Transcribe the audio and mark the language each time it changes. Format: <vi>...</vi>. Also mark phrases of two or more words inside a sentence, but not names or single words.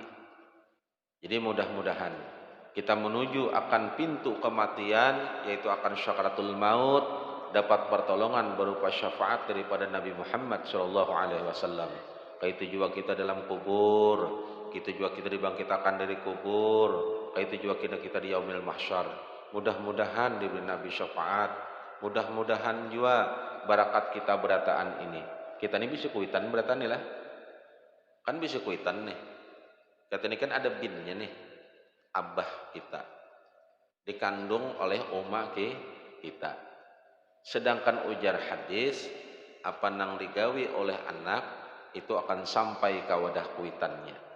<id>Jadi mudah-mudahan kita menuju akan pintu kematian yaitu akan syakaratul maut dapat pertolongan berupa syafaat daripada Nabi Muhammad</id> <ar>صلى الله عليه وسلم.</ar> <id>Itu juga kita dalam kubur, kita juga kita dibangkitkan dari kubur, itu juga kita di yaumil mahsyar.</id> <bjn>Mudah-mudahan diberi Nabi syafaat, mudah-mudahan juga barakat kita berataan ini. Kita ini bisa kuitan berataan nih lah. Kan bisa kuitan nih. Kata ini kan ada binnya nih. Abah kita dikandung oleh oma kita. Sedangkan ujar hadis apa nang digawi oleh anak itu akan sampai ke wadah kuitannya.</bjn>